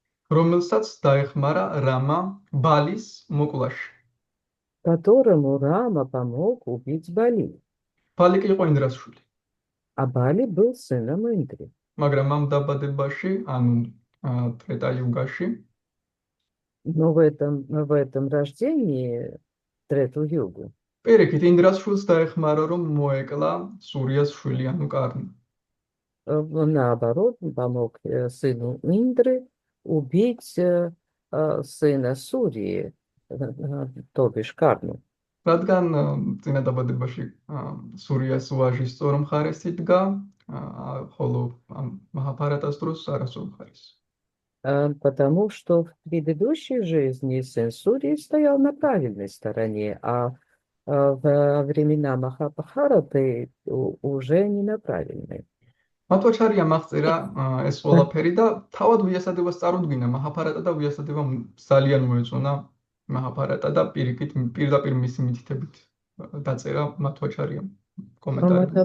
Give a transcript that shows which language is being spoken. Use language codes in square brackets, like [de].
[ka] რომელსაც დაეხმარა რამა ბალის მოკლაში. [ru] Которому Рама помог убить Бали. [ka] ბალი კი იყო ინდრას შვილი. [ru] А Бали был сыном Индри. [ka] მაგრამ ამ დაბადებაში, ანუ ტრეტა-იუგაში, [ru] но в этом рождении Трету-югу [ka] პირიქით ინდრას შვილს დაეხმარა, რომ მოეკლა სურიას შვილი, ანუ კარნა. [ru] наоборот помог сыну Индры убить сына Сурии, то бишь Карну. [ka] რადგან წინადაბადებაში სურიას ვაჟი სწორ მხარეს იდგა, ხოლო ამ მაჰაბჰარატას დროს არასწორ მხარეს. [ru] Потому что в предыдущей жизни сын Сурьи стоял на правильной стороне, во времена Махабхараты уже не на правильной. [ka] მათვაჩარიამ აღწერა ეს ყველაფერი და თავად ვიასადებას წარუდგინა მაჰაბჰარატა და ვიასადებამ ძალიან მოეწონა მაჰაბჰარატა და პირდაპირ მისი მითითებით დაწერა მათვაჩარიამ კომენტარები.